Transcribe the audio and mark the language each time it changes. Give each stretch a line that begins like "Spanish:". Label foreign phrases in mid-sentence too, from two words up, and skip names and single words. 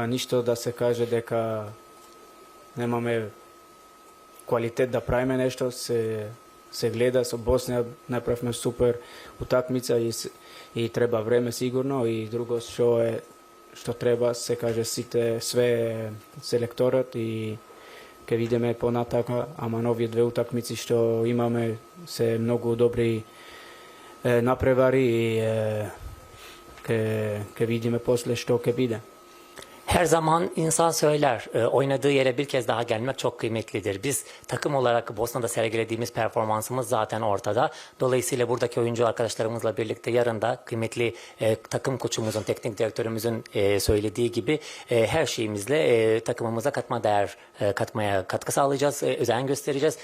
Macedonian: ништо да се каже дека немаме квалитет да правиме нешто, се гледа со Босна, направивме супер утакмица и треба време сигурно и друго што треба, се каже сите све селекторот и ќе видиме понатака, ама нови две утакмици што имаме се многу добри напревари и ќе видиме после што ќе биде.
Turkish: Her zaman insan söyler, oynadığı yere bir kez daha gelmek çok kıymetlidir. Biz takım olarak Bosna'da sergilediğimiz performansımız zaten ortada. Dolayısıyla buradaki oyuncu arkadaşlarımızla birlikte yarın da kıymetli takım koçumuzun, teknik direktörümüzün söylediği gibi her şeyimizle takımımıza katmaya katkı sağlayacağız, özen göstereceğiz.